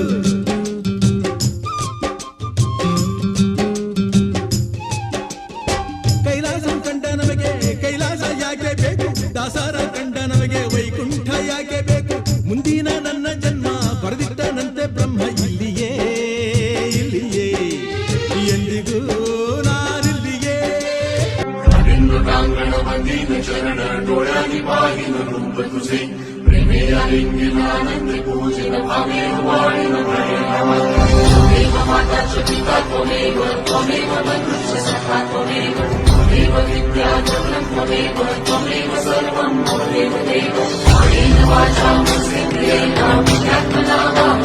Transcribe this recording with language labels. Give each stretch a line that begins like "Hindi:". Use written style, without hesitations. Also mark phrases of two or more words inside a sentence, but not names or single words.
Kannada: ಕೈಲಾಸ ಕಂಡ ನಮಗೆ ಕೈಲಾಸ ಯಾಕೆ ಬೇಕು, ದಾಸರ ಕಂಡ ನಮಗೆ ವೈಕುಂಠ ಯಾಕೆ ಬೇಕು. ಮುಂದಿನ ನನ್ನ ಜನ್ಮ ಬರೆದಿಟ್ಟನಂತೆ ಬ್ರಹ್ಮ ಇಲ್ಲಿಯೇ ಇಲ್ಲಿಯೇ ಎಂದಿಗೂ ನಾನಿಲ್ಲಿಯೇ.
Marathi: चरण डोळ्यांनी पाहिन रूप तुझे, प्रेमे आलिंगन आनंद पूजन भावे वाळीन
Sanskrit: त्वमेव माता च पिता त्वमेव, त्वमेव बन्धुश्च सखा त्वमेव, त्वमेव विद्या जगनं त्वमेव, त्वमेव सर्वं त्वमेव देव. कायेन वाचा मनसेन्द्रियेण बुद्ध्यात्मना